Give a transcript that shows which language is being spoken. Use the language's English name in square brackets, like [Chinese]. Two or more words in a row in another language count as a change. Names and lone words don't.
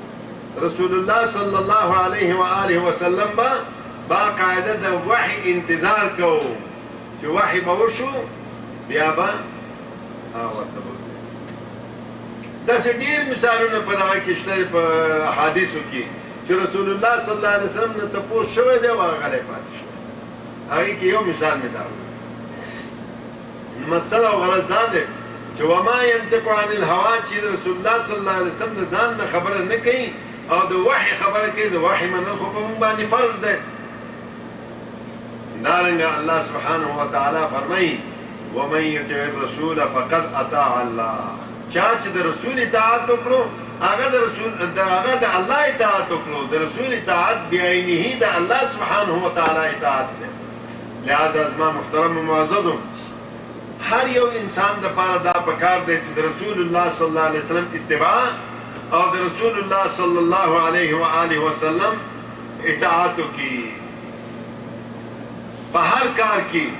[Pashto] رسول الله [Arabic] صلی الله علیه و آله وسلم [Pashto] با باقاعده د وحی انتظار کوو چې وحی به وشو بیا به ورته به داسې ډېر مثالونه په دغه کې شته په احادیثو کې چې رسول الله [Arabic] صلی الله علیه وسلم [Pashto] نه تپوس شوی دی او هغه غلی پاتې شوی. هغې کې یو مثال مې دا مقصد او غرض دا دی چې [Arabic] وما ينطق عن الهوا، [Pashto] چې رسول الله [Arabic] صلی الله علیه وسلم [Pashto] د ځان نه خبره نه کوي او د وحی خبره کوي. د وحی منل خو په موږ باندې فرض دی. دارنګه الله [Arabic] سبحانه وتعالی [Pashto] فرمایي [Arabic] ومن یطع الرسول فقد اطاع الله، [Pashto] چا چې د رسول اطاعت وکړو هغه د الله اطاعت وکړو. د رسول اطاعت بعینه د الله [Arabic] سبحانه وتعالی [Pashto] اطاعت دی. لہذا زما محترم و معززو، هر یو انسان د پاره دا پکار دی چې د رسول الله [Arabic] صلی الله علیه وسلم [Pashto] اتباع او د رسول الله [Arabic] صلی الله علیه و آله وسلم [Pashto] اطاعت کی په هر کار کې.